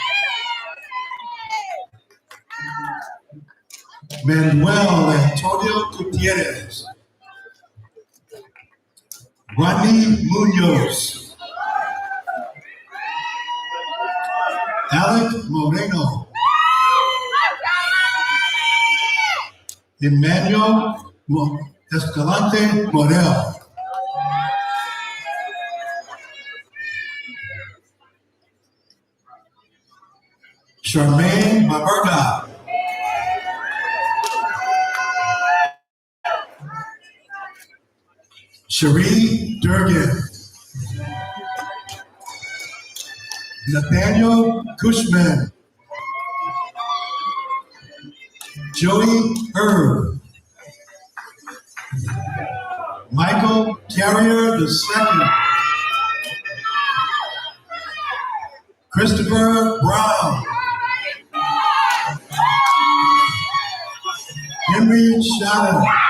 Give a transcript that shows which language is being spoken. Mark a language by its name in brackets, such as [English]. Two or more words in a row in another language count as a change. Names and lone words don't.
[English] Manuel Antonio Gutierrez. Rodney Munoz. Alec Moreno. Emmanuel Escalante Morel. Charmaine Baberga. Cherie Durgan. Nathaniel Cushman. Joey Herb. Michael Carrier II. Christopher Brown. Henry Shannon.